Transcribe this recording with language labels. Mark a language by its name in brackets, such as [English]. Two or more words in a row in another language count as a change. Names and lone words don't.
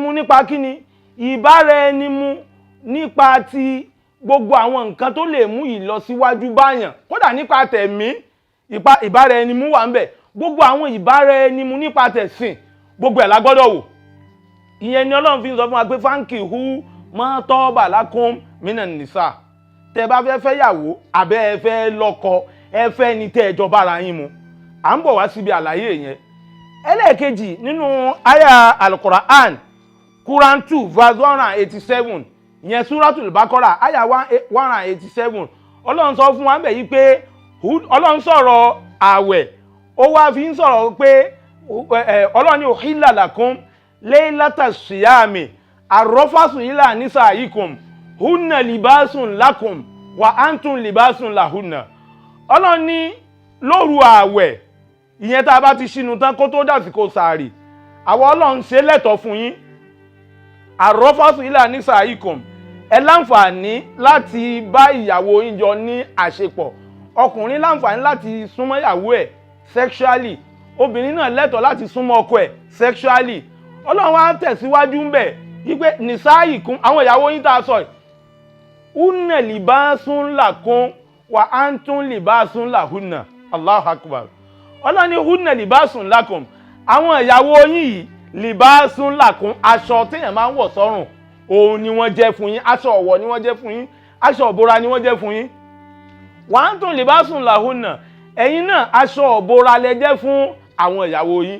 [Yoruba] Ìbáraẹnimu nípa kíni? Ìbáraẹnimu nípa ti gbogbo àwọn nǹkan tó lè mú ìlọsíwájú báyàn, kódà nípa tẹ̀mí ìbára ẹni mú wà ń bẹ̀, gbogbo àwọn ìbára ẹni mú nípa tẹ̀sìn gbogbo ẹ̀ la gbọ́dọ̀ wò. ìyẹn ni Ọlọ́run fi ń sọ fún wa pé [Arabic] فانكحوا ما طاب لكم من النساء. [Yoruba] tẹ́ bá fẹ́ fẹ́yàwó àbẹ́ ẹ fẹ́ lọ́kọ ẹ fẹ́ ni tẹ́ ẹ jọ bára yín mu. à ń bọ̀ wá síbi àlàyé yẹn. ẹlẹ́ẹ̀kejì nínú àyà al-Qur'an Quran 2 verse 187 ìyẹn Suratul Baqarah àyà 187 Ọlọ́run sọ fún wa ńbẹ̀ yìí pé Ọlọ́run sọ̀rọ̀ àwẹ̀ ó wá fi ń sọ̀rọ̀ pé Ọlọ́run ní [Arabic] أحل لكم ليلة الصيام الرفث إلى نسائكم هن لباس لكم وأنتم لباس لهن. [Yoruba] Ọlọ́run ní lóru àwẹ̀ ìyẹn tá a bá ti ṣínú tán kó tó dàsìkò sàárì àwọn Ọlọ́run ṣe lẹ́tọ̀ọ́ fún yín [Arabic] الرفث إلى نسائكم [Yoruba] ẹ láǹfààní láti bá ìyàwó yín jọ ní àṣepọ̀, ọkùnrin láǹfààní láti súnmọ́ ìyàwó ẹ̀ sexually, obìnrin náà lẹ́tọ̀ọ́ láti súnmọ́ ọkọ ẹ̀ sexually. Ọlọ́run á tẹ̀síwájú ń bẹ̀ wípé nisaikum àwọn ìyàwó yín tá a sọ yìí [Arabic] هن لباس لكم وأنتم لباس لهن. الله أكبر. [Yoruba] Ọlọ́run ní [Arabic] هن لباس لكم [Yoruba] àwọn ìyàwó yín yìí [Arabic] لباس لكم [Yoruba] aṣọ téèyàn máa ń wọ̀ sọ́rùn òun ni wọ́n jẹ́ fún yín, aṣọ ọ̀wọ̀ ni wọ́n jẹ́ fún yín, aṣọ ìbora ni wọ́n jẹ́ fún yín. [Arabic] وأنتم لباس لهن [Yoruba] ẹ̀yin náà aṣọ ìbora lẹ jẹ́ fún àwọn ìyàwó yín.